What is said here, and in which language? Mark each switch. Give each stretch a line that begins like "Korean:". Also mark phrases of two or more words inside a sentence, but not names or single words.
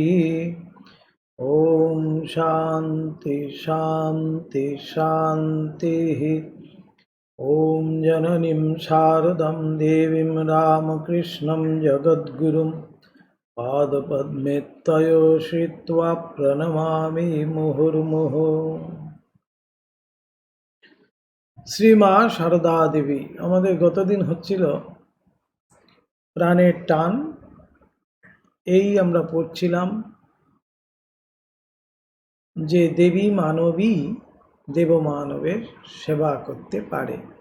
Sanskrit: ॐ शान्ति शान्ति शान्तिः। ॐ जननीं शारदां देवीं रामकृष्णं जगद्गुरुं पादपद्मे तयो श्रित्वा प्रणमामि मुहुर्मुहुः।
Bangla: শ্রীমা সারদা দেবী, আমাদের গতদিন হচ্ছিল প্রাণের টান। এই আমরা পড়ছিলাম যে দেবী মানবী দেবমানবের সেবা করতে পারে।